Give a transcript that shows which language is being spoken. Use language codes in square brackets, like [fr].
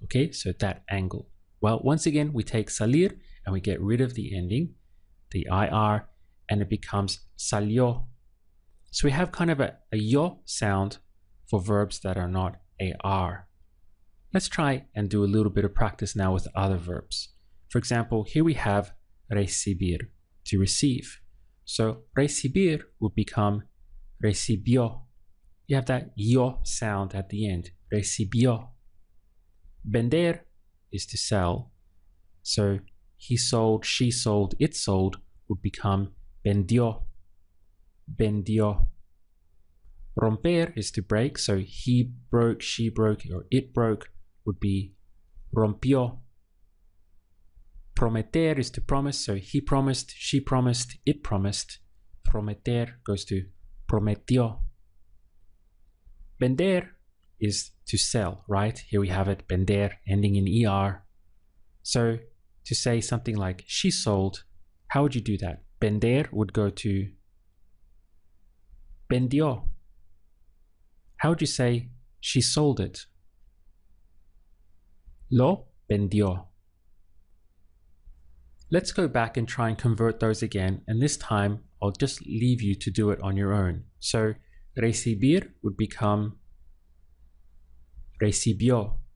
[en] Okay, so that angle. Well, once again, we take salir and we get rid of the ending, the IR, and it becomes salió. So we have kind of a yo sound for verbs that are not AR. Let's try and do a little bit of practice now with other verbs. For example, here we have recibir, to receive. So recibir would become recibió. You have that yo sound at the end, recibió. Vender is to sell. So he sold, she sold, it sold would become vendió, vendió. Romper is to break. So he broke, she broke, or it broke would be rompió. Prometer is to promise. So he promised, she promised, it promised. Prometer goes to prometió. Vender is to sell, right? Here we have it, vender, ending in ER. So to say something like she sold, how would you do that? Vender would go to vendió. How would you say she sold it? [es] Lo vendió. [en] Let's go back and try and convert those again. And this time, I'll just leave you to do it on your own. So recibir would become recibió.